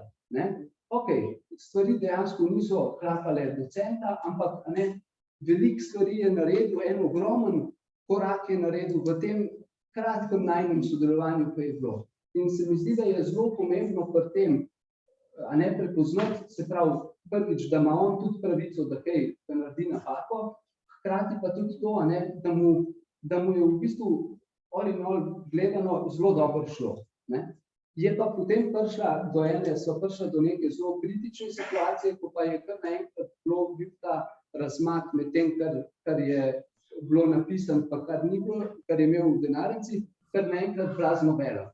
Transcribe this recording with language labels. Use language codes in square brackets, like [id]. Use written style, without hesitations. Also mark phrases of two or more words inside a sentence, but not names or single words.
[sl] Ok, stvari dejansko niso klapale do centa, ampak veliko stvari je naredil, en ogromen korak je naredil v tem kratkem najnem sodelovanju, ki je bilo. In se mi zdi, da je zelo pomembno pri tem, prepoznati, se pravi, prvič, da ima on tudi pravico, da kaj naredi napako, hkrati pa tudi to, da mu je v bistvu [en] all in all [sl] gledano zelo dobro šlo. Je pa potem prišla do neke zelo kritične situacije, ko pa je kar naenkrat bil ta razmak med tem, kar je bilo napisano, pa kar ni bilo, kar je imel v denarnici, kar naenkrat blazno velo.